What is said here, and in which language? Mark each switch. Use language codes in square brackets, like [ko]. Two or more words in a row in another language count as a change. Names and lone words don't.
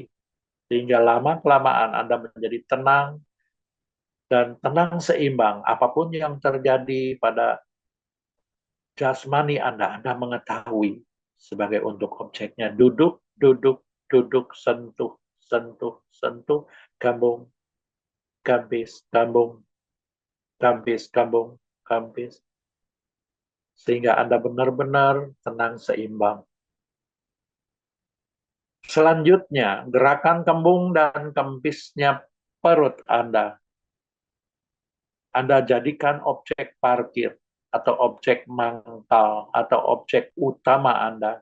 [id] Sehingga lama-kelamaan Anda menjadi tenang, dan tenang seimbang. Apapun yang terjadi pada jasmani Anda mengetahui sebagai untuk objeknya. Duduk, duduk, duduk, sentuh, sentuh, sentuh, gambung, gambis, gambung, gambis, gambung, gambis. Sehingga Anda benar-benar tenang seimbang. Selanjutnya, gerakan kembung dan kempisnya perut Anda jadikan objek parkir atau objek mangkal atau objek utama Anda.